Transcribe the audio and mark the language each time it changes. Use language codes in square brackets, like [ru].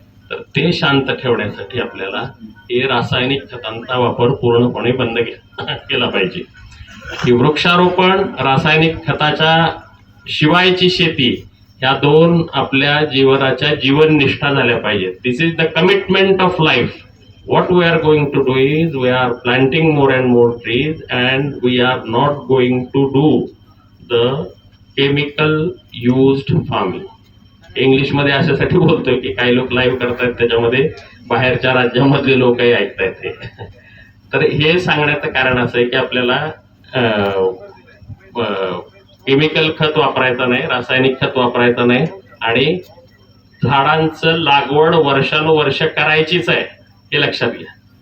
[mr] तर ते शांत ठेवण्यासाठी आपल्याला हे रासायनिक खतांचा वापर पूर्णपणे बंद केला पाहिजे. की वृक्षारोपण, रासायनिक खताच्या शिवायची शेती, ह्या दोन आपल्या जीवनाच्या जीवननिष्ठा झाल्या पाहिजेत. [en] This is the commitment of life. What we are going to do is we are planting more and more trees and we are not going to do the chemical used farming. [mr] इंग्लिशमध्ये अशासाठी बोलतोय की काही लोक लाईव्ह करतात, त्याच्यामध्ये बाहेरच्या राज्यामधले लोकही ऐकतायत ते. तर हे सांगण्याचं कारण असं आहे की आपल्याला केमिकल खत वापरायचं नाही, रासायनिक खत वापरायचं नाही, आणि झाडांचं लागवड वर्षानुवर्ष करायचीच आहे, हे लक्षात घ्या.